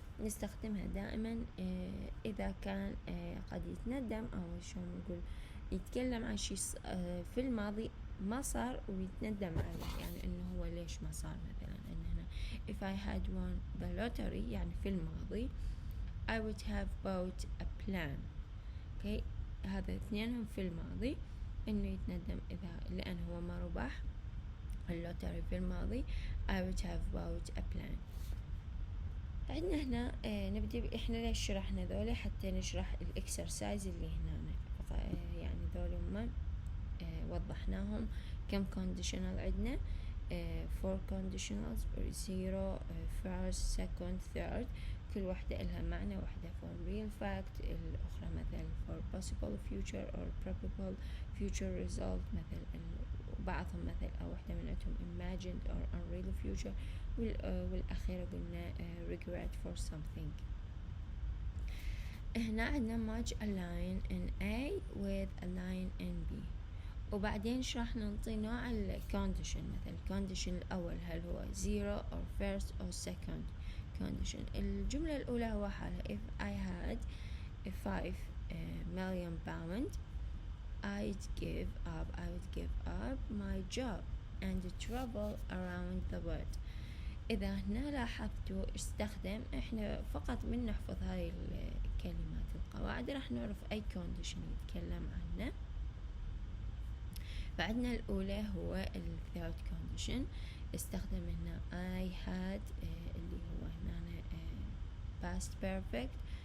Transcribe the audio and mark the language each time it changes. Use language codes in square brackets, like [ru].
[ar] نستخدمها دائما إذا كان قد يتندم، أو شلون نقول يتكلم عن شيء في الماضي ما صار ويتندم عليه، يعني إنه هو ليش ما صار. مثلا إن هنا [en] if I had won the lottery [ar] يعني في الماضي [en] I would have bought a plan. okay. [ar] هذا اثنينهم في الماضي، إنه يتندم إذا لأن هو ما ربح اللوتري في الماضي [en] I would have bought a plan. [ar] عندنا هنا نبدأ إحنا ليش شرحنا ذولي؟ حتى نشرح الإكسرسايز اللي هنا، يعني ذولي هم وضحناهم كم conditional عندنا. [en] 4 conditionals 0 first second third، [ar] كل واحدة إلها معنى، واحدة [en] for real fact، الأخرى مثل for possible future or probable future result، مثل بعضهم مثل أو واحدة من عندهم imagined or unreal future، [ar] والأخيرة قلنا [en] regret for something. [ar] هنا عندنا [en] match a line in A with a line in B، [ar] وبعدين راح نعطي نوع الكونديشن. مثل الكونديشن الأول هل هو [en] zero or first or second condition. [ar] الجملة الأولى هو حالة [en] if I had 5 million pound I would give up my job and travel around the world. [ar] إذا هنا لاحظتوا استخدم، إحنا فقط من نحفظ هاي الكلمات القواعد راح نعرف أي condition يتكلم عنه. بعدنا الأولى هو ال third condition، استخدم هنا I had اللي هو هنا past perfect.